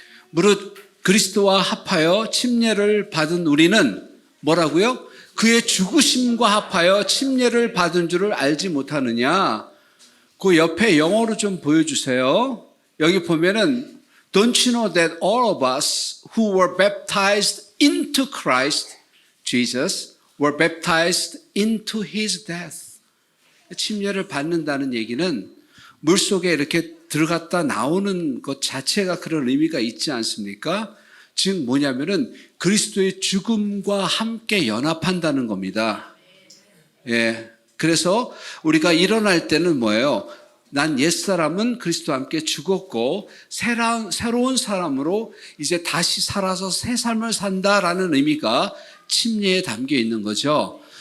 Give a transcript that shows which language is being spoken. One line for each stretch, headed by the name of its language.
Korean: 무릇 그리스도와 합하여 침례를 받은 우리는 뭐라고요? 그의 죽으심과 합하여 침례를 받은 줄을 알지 못하느냐. 그 옆에 영어로 좀 보여주세요. 여기 보면은
English: Don't you know that all of us who were baptized into Christ Jesus were baptized into his death.
Korean: 침례를 받는다는 얘기는 물속에 이렇게 들어갔다 나오는 것 자체가 그런 의미가 있지 않습니까? 즉 뭐냐면은 그리스도의 죽음과 함께 연합한다는 겁니다. 예. 그래서 우리가 일어날 때는 뭐예요? 난 옛사람은 그리스도와 함께 죽었고 새로운 사람으로 이제 다시 살아서 새 삶을 산다라는 의미가 침례에 담겨 있는 거죠.